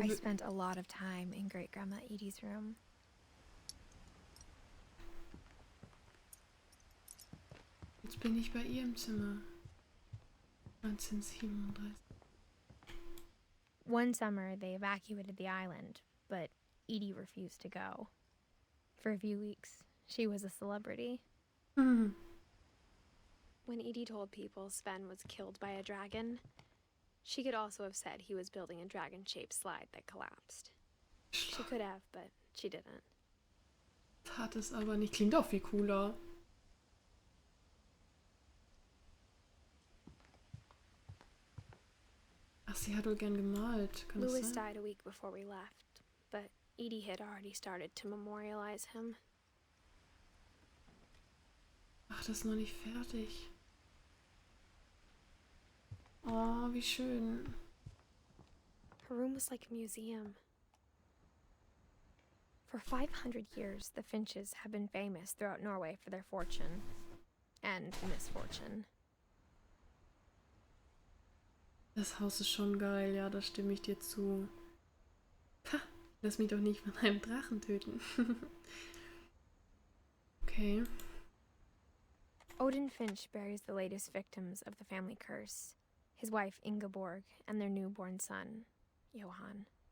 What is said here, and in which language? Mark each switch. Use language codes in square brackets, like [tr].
[en] I spent a lot of time in Great-Grandma Edie's room. [de] jetzt bin ich bei ihr im Zimmer. [en] 1937. One summer, they evacuated the island, but Edie refused to go. For a few weeks, she was a celebrity. Hm. When Edie told people Sven was killed by a dragon, she could also have said he was building a dragon-shaped slide that collapsed. She could have, but she didn't. [de] Tat es aber nicht. Klingt auch viel cooler. Ach, sie hat wohl gern gemalt. Kann das [en] Louis [de] sein? [en] died a week before we left, but Edie had already started to memorialize him. [de] Ach, das ist noch nicht fertig. Oh, wie schön. [en] Her room was like a museum. For 500 years, the Finches have been famous throughout Norway for their fortune and misfortune. [de] Das Haus ist schon geil, ja, da stimme ich dir zu. Ha, lass mich doch nicht von einem Drachen töten. Okay. [en] Odin Finch buries the latest victims of the family curse, his wife Ingeborg and their newborn son, Johann.